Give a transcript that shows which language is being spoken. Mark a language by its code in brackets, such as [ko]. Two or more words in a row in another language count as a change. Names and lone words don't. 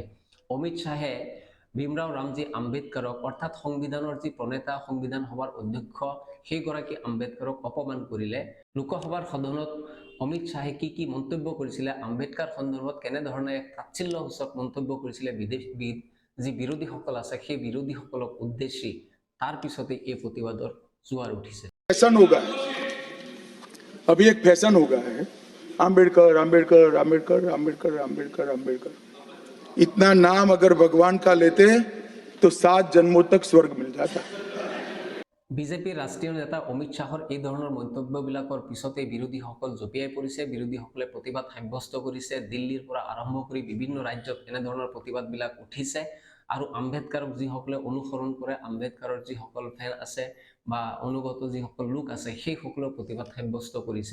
[as] অমিত শ্বাহে ভীমৰাও ৰামজী আম্বেদকাৰক অৰ্থাৎ সংবিধানৰ যি প্ৰণেতা, সংবিধান সভাৰ অধ্যক্ষ, সেইগৰাকী আম্বেদকাৰক অপমান কৰিলে। লোকসভাৰ সদনত অমিত শ্বাহে কি মন্তব্য কৰিছিলে, আম্বেদকাৰ সন্দৰ্ভত কেনেধৰণে তাচ্ছিল্যসূচক মন্তব্য কৰিছিলে যি বিৰোধীসকল আছে, সেই বিৰোধীসকলক উদ্দেশ্যি তাৰ পিছতে এই প্ৰতিবাদৰ জোৱাৰ উঠিছে। [hi] फैशन होगा, अभी एक फैशन हो गया है, आम्बेडकर आम्बेडकर आम्बेडकर आम्बेडकर आम्बेडकर आम्बेडकर। इतना नाम अगर भगवान का लेते तो 7 जन्मों तक स्वर्ग मिल जाता। [as] বিজেপিৰ ৰাষ্ট্ৰীয় নেতা অমিত শ্বাহৰ এই ধৰণৰ মন্তব্যবিলাকৰ পিছতে বিৰোধীসকল জঁপিয়াই পৰিছে, বিৰোধীসকলে প্ৰতিবাদ সাব্যস্ত কৰিছে। দিল্লীৰ পৰা আৰম্ভ কৰি বিভিন্ন ৰাজ্যত এনেধৰণৰ প্ৰতিবাদবিলাক উঠিছে। আৰু আম্বেদকাৰক যিসকলে অনুসৰণ কৰে, আম্বেদকাৰৰ যিসকল ফেন আছে বা অনুগত যিসকল লোক আছে, সেইসকলেও প্ৰতিবাদ সাব্যস্ত কৰিছে।